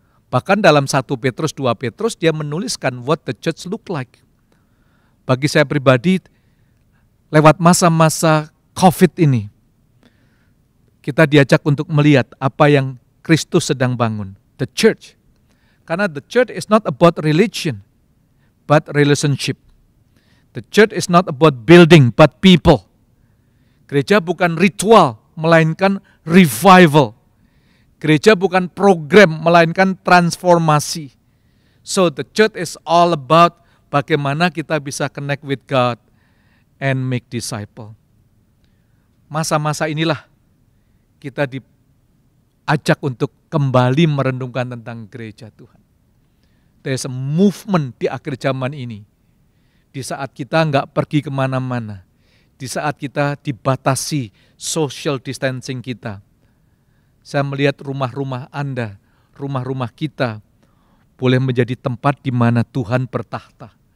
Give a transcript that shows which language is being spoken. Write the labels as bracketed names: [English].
[Indonesian] Bahkan dalam 1 Petrus, 2 Petrus dia menuliskan [English] what the church look like. [Indonesian] Bagi saya pribadi, lewat masa-masa COVID ini, kita diajak untuk melihat apa yang Kristus sedang bangun, the church. [English] Karena the church is not about religion, but relationship. The church is not about building, but people. [Indonesian] Gereja bukan ritual, melainkan revival. Gereja bukan program, melainkan transformasi. [English] So the church is all about [Indonesian] bagaimana kita bisa [English] connect with God and make disciple. [Indonesian] Masa-masa inilah kita diajak untuk kembali merenungkan tentang gereja Tuhan. [English] There's a movement [Indonesian] di akhir zaman ini. Di saat kita nggak pergi kemana-mana, di saat kita dibatasi social distancing kita, saya melihat rumah-rumah Anda, rumah-rumah kita boleh menjadi tempat di mana Tuhan bertahta.